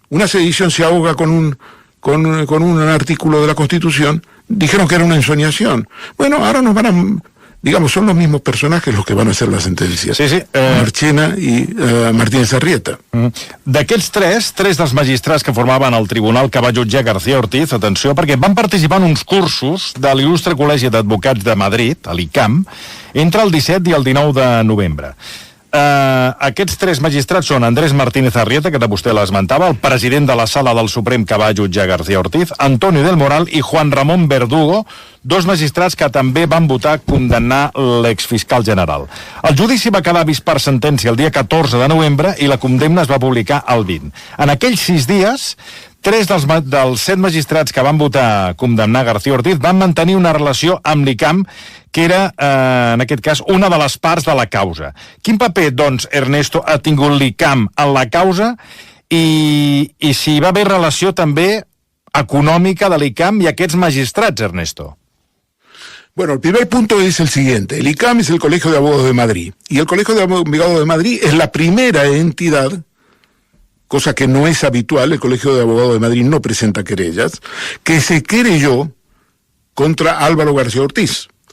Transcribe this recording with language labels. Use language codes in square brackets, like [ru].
[es] Una sedición se ahoga con un artículo de la Constitución. Dijeron que era una ensoñación. Bueno, ahora nos van a... Digamos, son los mismos personajes los que van a hacer la sentencia. [ca] Marchena i Martínez Arrieta. D'aquests tres dels magistrats que formaven el tribunal que va jutjar García Ortiz, atenció, perquè van participar en uns cursos de l'il·lustre Col·legi d'Advocats de Madrid, a l'ICAM, entre el 17 i el 19 de novembre. Aquests tres magistrats són Andrés Martínez Arrieta, que vostè l'esmentava, el president de la Sala del Suprem que va jutjar García Ortiz, Antonio del Moral i Juan Ramón Verdugo, dos magistrats que també van votar condemnar l'exfiscal general. El judici va quedar vist per sentència el dia 14 de novembre i la condemna es va publicar el 20. En aquells 6 dies, 3 dels 7 magistrats que van votar condemnar García Ortiz van mantenir una relació amb l'ICAM, que era, en aquest cas, una de les parts de la causa. Quin paper, doncs, Ernesto, ha tingut l'ICAM en la causa i si hi va haver relació també econòmica de l'ICAM i aquests magistrats, Ernesto? [es] Bueno, el primer punto es el siguiente. El ICAM es el Colegio de Abogados de Madrid. Y el Colegio de Abogados de Madrid es la primera entidad, cosa que no es habitual, el Colegio de Abogados de Madrid no presenta querellas, que se querelló contra Álvaro García Ortiz.